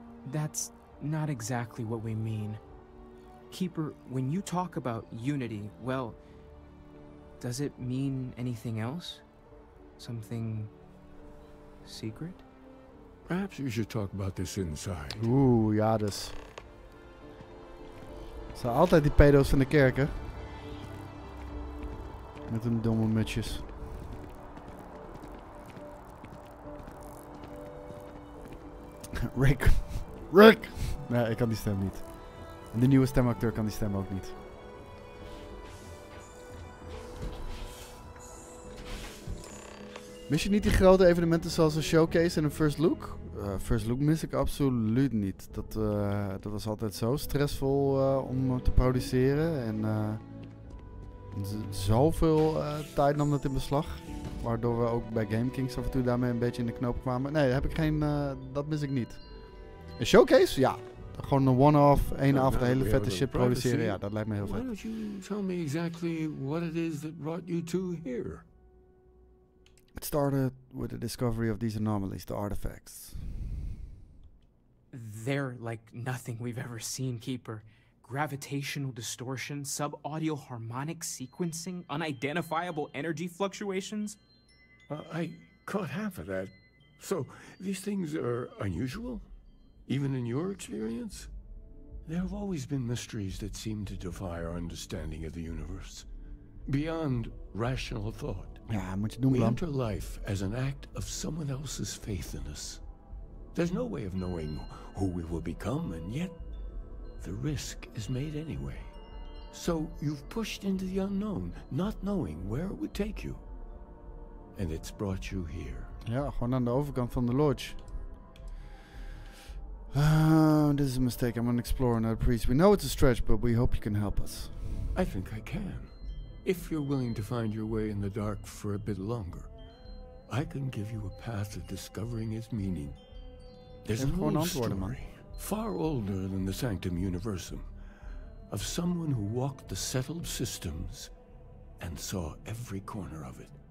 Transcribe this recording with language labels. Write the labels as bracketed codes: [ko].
[en] That's not exactly what we mean. Keeper, when you talk about unity, well, does it mean anything else? Something secret? Perhaps we should talk about this inside. [nl] Oeh, ja dus. Het zijn altijd die pedo's van de kerk, hè? Met hun domme mutsjes. Rick. Rick! Nee, ik kan die stem niet. En de nieuwe stemacteur kan die stem ook niet. Mis je niet die grote evenementen zoals een showcase en een first look? First look mis ik absoluut niet. Dat was altijd zo stressvol om te produceren. En zoveel tijd nam dat in beslag. Waardoor we ook bij GameKings af en toe daarmee een beetje in de knoop kwamen. Nee, heb ik geen, dat mis ik niet. Een showcase? Ja. Gewoon een one-off, één avond de hele vette shit produceren. Ja, dat lijkt me heel [en] Why [nl] vet. [en] don't you tell me exactly what it is that brought you two here? It started with the discovery of these anomalies, the artifacts. They're like nothing we've ever seen, Keeper. Gravitational distortion, sub-audio harmonic sequencing, unidentifiable energy fluctuations. I caught half of that. So, these things are unusual? Even in your experience? There have always been mysteries that seem to defy our understanding of the universe. Beyond rational thought. [nl] Ja, moet je doen, [en] We [nl] Bram. [en] enter life as an act of someone else's faith in us. There's no way of knowing who we will become, and yet the risk is made anyway. So you've pushed into the unknown, not knowing where it would take you. And it's brought you here. [nl] Ja, gewoon aan de overkant van de lodge. [en] This is a mistake. I'm an explorer, not a priest. We know it's a stretch, but we hope you can help us. I think I can. If you're willing to find your way in the dark for a bit longer, I can give you a path of discovering its meaning. There's an old story, far older than the Sanctum Universum, of someone who walked the settled systems and saw every corner of it.